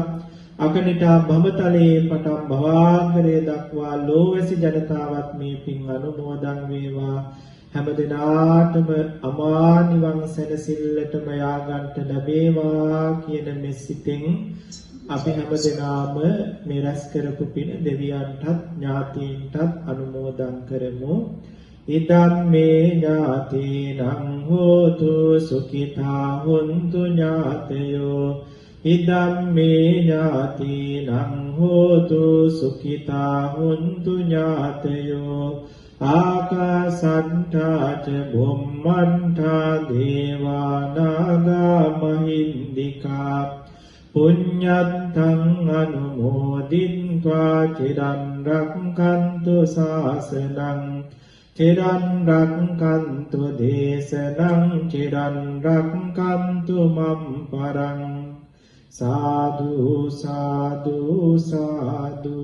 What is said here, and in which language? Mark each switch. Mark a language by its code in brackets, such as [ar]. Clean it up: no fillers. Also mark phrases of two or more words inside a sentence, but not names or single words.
[si] අකනිටා බඹතලයේ පටන් භවාග්‍රය දක්වා ලෝවැසි ජනතාවත් මේ පින් අනුමෝදන් වේවා. හැම දිනාටම අමා නිවන් සැනසෙල්ලටම යාගන්ට ලැබේවා කියන මෙසිතෙන් අපි හැම දිනාම මේ රැස් කරපු පින දෙවියන්ටත් ඥාතීන්ටත් අනුමෝදන් කරමු. [pi] ඉදම් මේ ඥාතීනං හෝතු සුඛිතා හොන්තු ඥාතයෝ. ඉදම් මේ ඥාතීනං හෝතු සුඛිතා හොන්තු ඥාතයෝ. ආකාසට්ඨා ච බුම්මණ්ඨා දේවා නාග මහින්దికා පුඤ්ඤත්තං අනුමෝදිත්වා චිරන් රක්ඛන්තු ශාසනං චිරන් රක්ඛන්තු දේශනං චිරන් රක්ඛන්තු මම් පරං සාදු සාදු සාදු.